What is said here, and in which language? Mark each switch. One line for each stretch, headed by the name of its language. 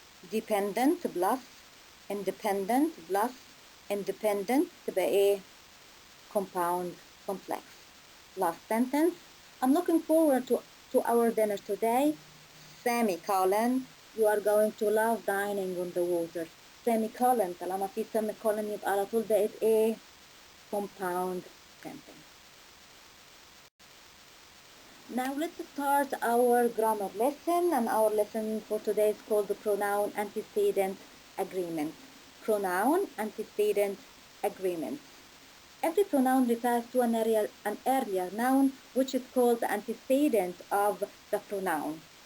English: Dependent plus independent plus independent
Arabic: تبقى ايه؟
English: compound complex. Last sentence. I'm looking forward to our dinner today. Semicolon. You are going to love dining on the water. Semicolon.
Arabic: طالما في semicolon يبقى على طول بقت ايه؟
English: compound sentence. Now let's start our grammar lesson, and our lesson for today is called the pronoun antecedent agreement. Pronoun antecedent agreement. Every pronoun refers to an earlier noun which is called the antecedent of the pronoun.